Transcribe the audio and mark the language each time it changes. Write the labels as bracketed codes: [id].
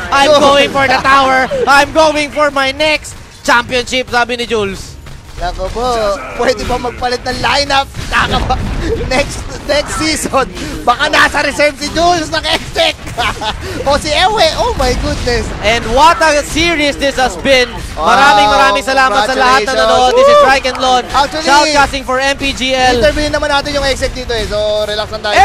[en] I'm going for the tower. I'm going for my next championship, [tl] sabi ni Jules. Nako po, pwede ba magpalit ng lineup? Kakaba. Next season, baka nasa reserve si Jules naka-expect. O si Ewe, [en] oh my goodness. And what a series this has been. [tl] Maraming salamat sa lahat na nanood. [en] This is Rike and Lon, shoutcasting for MPGL. [tl] Interviewin naman natin yung exec dito eh, so relax lang tayo.